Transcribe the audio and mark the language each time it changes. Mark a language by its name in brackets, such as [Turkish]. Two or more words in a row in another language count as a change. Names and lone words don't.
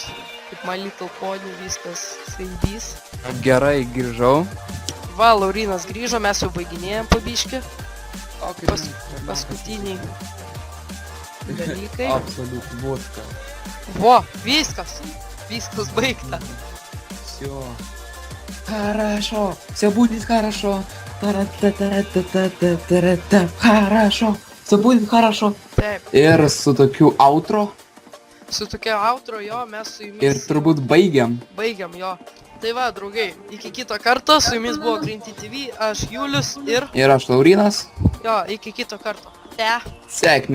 [Lithuanian] Kaip My Little Pony, viskas saibys. Gerai, grįžau. Va, Laurinas grįžo, mes jau baiginėjom pabiškį. Paskutiniai dalykai. Absoliut, vodka. Vo, viskas baigta. [Russian] Всё. Хорошо. Всё будет хорошо. Хорошо. Всё будет хорошо. [Lithuanian] Taip. Ir su tokiu outro. Su tokia outro, jo, mes su jumis. Ir turbūt baigiam. Baigiam, jo. Tai va, draugai, iki kito karto, su jumis buvo Grinti TV, aš Julius ir... Ir aš Laurinas. Jo, iki kito karto. Te.